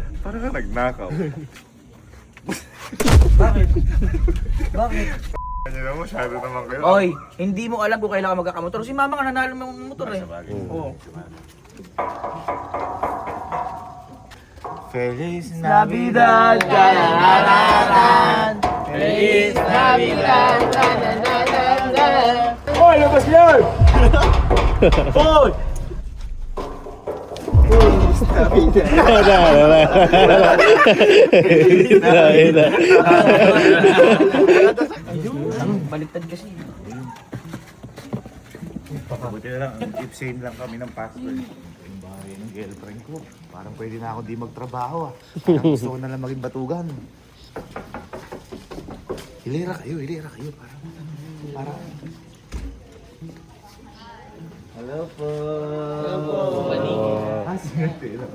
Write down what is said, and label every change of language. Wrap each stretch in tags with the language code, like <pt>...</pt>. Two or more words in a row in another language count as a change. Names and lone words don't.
<tl>Parang ka nagnakaw. Bakit? Bakit? Kanya na masyado naman kayo. Oy, hindi mo alam kung kailan ka magkakamotor. Si mama nga nanalo ng motor eh. Oo.</tl> <es>Feliz Navidad, da-da-da-da-da. Feliz Navidad, da-da-da-da-da.</es> <tl>Hoy, labas yan! Hoy! Baliktad kasi. Buti na lang,</tl> <en>if same</en> <tl>lang kami ng password. Yung bahay ng girlfriend ko. Parang pwede na ako di magtrabaho ah. Parang gusto ko na lang maging batugan. Hilera kayo. Parang... Hello po. Ah, sinerte na.</tl>